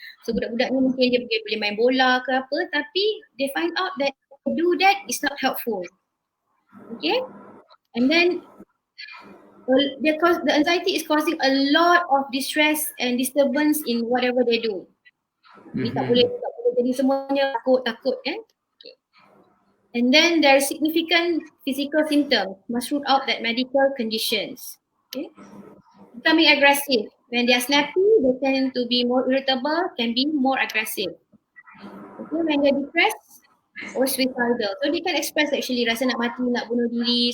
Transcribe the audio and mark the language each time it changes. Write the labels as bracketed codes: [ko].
[en] So budak-budak ni mungkin dia boleh main bola ke apa, tapi they find out that do that is not helpful. Okay. And then the anxiety is causing a lot of distress and disturbance in whatever they do. [ms] Tak boleh jadi semuanya takut kan. [en] Okay. And then there are significant physical symptoms. Must rule out that medical conditions. Okay. Becoming aggressive. When they are snappy, they tend to be more irritable, can be more aggressive. Okay. When they are depressed or suicidal, so they can express actually rasa nak mati, nak bunuh diri.